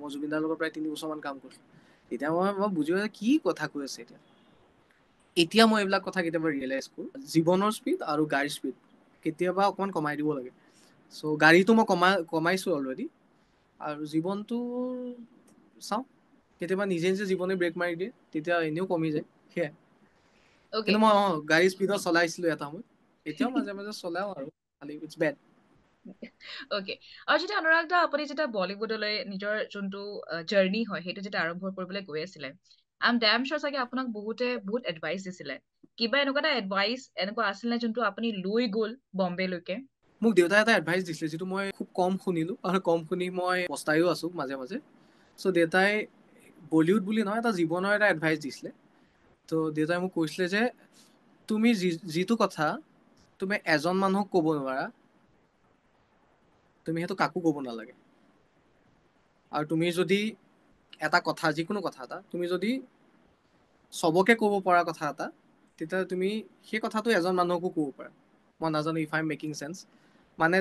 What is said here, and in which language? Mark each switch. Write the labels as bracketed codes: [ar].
[as] মই জুবিন দাৰ লগত প্ৰায় 3 বছৰমান কাম কৰিছিলোঁ। তেতিয়া মই বুজি পোৱা কি কথা কৈ আছে এতিয়া মই এইবিলাক কথা কেতিয়াবা ৰিয়েলাইজ কৰোঁ। জীৱনৰ স্পীড আৰু গাড়ীৰ স্পীড কেতিয়াবা অকণমান কমাই দিব লাগে। চ' গাড়ীটো মই কমাইছোঁ অলৰেডি। আৰু জীৱনটো চাওঁ, কেতিয়াবা নিজে জীৱনে ব্ৰেক মাৰি দিয়ে, তেতিয়া এনেও কমি যায়, সেয়াই। [en] Okay. [as] কিন্তু মই গাড়ী স্পীডত চলাইছিলোঁ এটা সময়ত, এতিয়াও মাজে মাজে চলাওঁ আৰু, খালি [en] It's bad. Okay. [as] আৰু যেতিয়া অনুৰাগ দা আপুনি যেতিয়া বলিউডলৈ নিজৰ যোনটো জাৰ্নি হয় সেইটো যেতিয়া আৰম্ভ কৰিবলৈ গৈ আছিলে, [en] I am damn sure [as] চাগে আপোনাক বহুতে বহুত এডভাইচ দিছিলে। কিবা এনেকুৱা এটা এডভাইচ এনেকুৱা আছিল নে যোনটো আপুনি লৈ গ'ল বম্বেলৈকে? মোক দেউতাই এটা এডভাইচ দিছিলে, যিটো মই খুব কম শুনিলোঁ, আৰু কম শুনি মই পস্তাইও আছোঁ মাজে মাজে। চ' দেউতাই বলিউড বুলি নহয়, এটা জীৱনৰ এটা এডভাইচ দিছিলে। তো দেউতাই মোক কৈছিলে যে তুমি যিটো কথা তুমি এজন মানুহক ক'ব নোৱাৰা, তুমি সেইটো কাকো ক'ব নালাগে। আৰু তুমি যদি এটা কথা, যিকোনো কথা এটা তুমি যদি চবকে ক'ব পৰা কথা এটা, তেতিয়া তুমি সেই কথাটো এজন মানুহকো ক'ব পাৰা। মই নাজানো [en] If I am making sense. [as] মানে